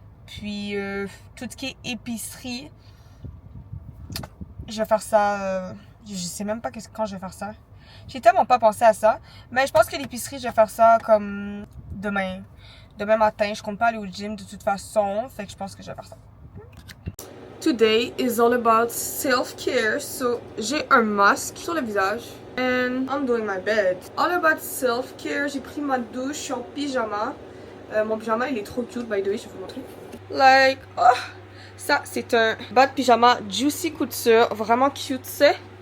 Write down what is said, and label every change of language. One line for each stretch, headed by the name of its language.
French: Puis tout ce qui est épicerie, je vais faire ça. Je sais même pas quand je vais faire ça. J'ai tellement pas pensé à ça. Mais je pense que l'épicerie, je vais faire ça comme demain. Demain matin, je compte pas aller au gym de toute façon. Fait que je pense que je vais faire ça.
English: Today is all about self-care.
French: So, j'ai un masque sur le visage.
English: And I'm doing my bed. All about self-care.
French: J'ai pris ma douche. Je suis en pyjama. Mon pyjama, il est trop cute,
English: by the way.
French: Je vais vous montrer.
English: Like, oh!
French: Ça, c'est un bas de pyjama Juicy Couture. Vraiment cute, c'est.